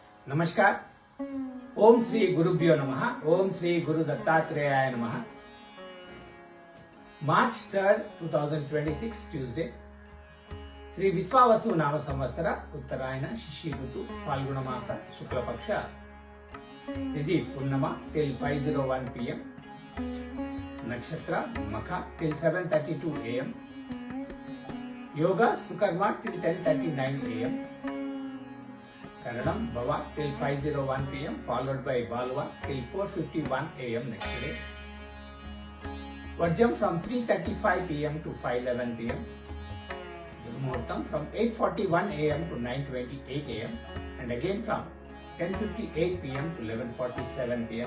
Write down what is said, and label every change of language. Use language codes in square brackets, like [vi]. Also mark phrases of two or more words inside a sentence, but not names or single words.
[sa] नमस्कार। ओम श्री गुरुभ्यो नमः। ओम श्री गुरु दत्तात्रेयाय नमः। [en] March 3rd, 2026 Tuesday. [te] శ్రీ విశ్వావసు నామ సంవత్సర ఉత్తరాయణ శిశి ఋతు ఫాల్గుణ మాస శుక్లపక్ష తిథి పున్నమ [en] till 5:01 pm. [te] నక్షత్ర మఖ [en] till 7:32 am. [te] యోగా సుకర్మ [en] till 10:39 am. Karanam Bhava till 5:01 pm, followed by Balva till 4:51 am next day. Vajram from 3:35 pm to 5:11 pm. Durmuhurtam from 8:41 am to 9:28 am, and again from 10:58 pm to 11:47 pm.